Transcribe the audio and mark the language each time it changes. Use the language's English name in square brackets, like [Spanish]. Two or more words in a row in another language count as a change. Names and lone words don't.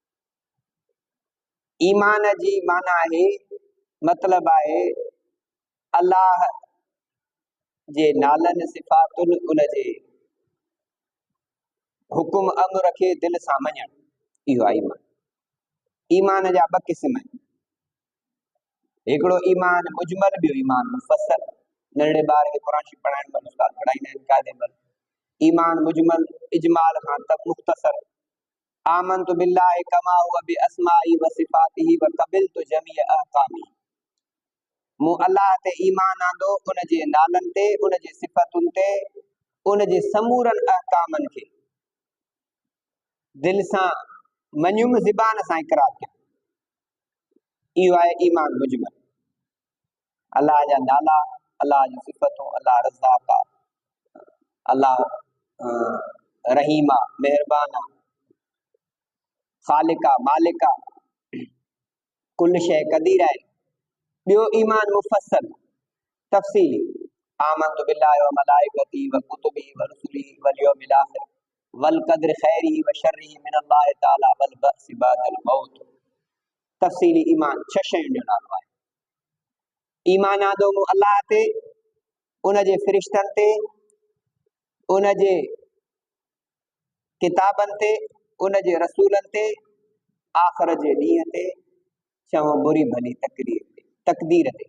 [Sindhi] ईमान जी माना आहे, मतिलब आहे अल्लाह जे नालनि सिफ़ातुनि उनजे हुकुम अमर खे दिल सां मञणु, इहो आहे ईमान। ईमान जा ॿ क़िस्म आहिनि, हिकिड़ो ईमान मुजमल, ॿियो ईमान मुफ़स्सल। नंढड़े ॿार खे क़ुरान शरीफ़ पढ़ाइण महिल उस्ताद पढ़ाईंदा आहिनि क़ाइदे महिल। ईमान मुजमल इजमाल खां तक मुख़्तसर, [Arabic] آمنت بالله كما هو بأسمائه وصفاته وقبلت جميع أحكامه. [Sindhi] मूं अल्लाह ते ईमान आंदो, उनजे नालनि ते, उनजे सिफ़तुनि ते, उनजे समूरनि अहकामनि खे दिल सां मञुमि, ज़बान सां इक़रार कयो। इहो आहे ईमान मुजमल। अल्लाह जा नाला, अल्लाह जी सिफ़तूं, अल्लाह रज़ाक आहे, अल्लाह रहीमा मेहरबाना, ख़ालिका मालिका, [Arabic] كل شيء قدير [Sindhi] आहे। ॿियो ईमान मुफ़स्सल, तफ़सीली, [Arabic] آمنت بالله وملائكته وكتبه ورسله واليوم الآخر والقدر خيره وشره من الله تعالى والبعث بعد الموت. [Sindhi] तफ़सीली ईमान 6 शयुनि जो नालो आहे। ईमान आंदो मूं अल्लाह ते, उनजे फ़रिश्तनि ते, उनजे किताबनि ते, उनजे रसूलनि ते, आख़िर जे ॾींहं ते, चङो बुरी भली तक़दीर ते।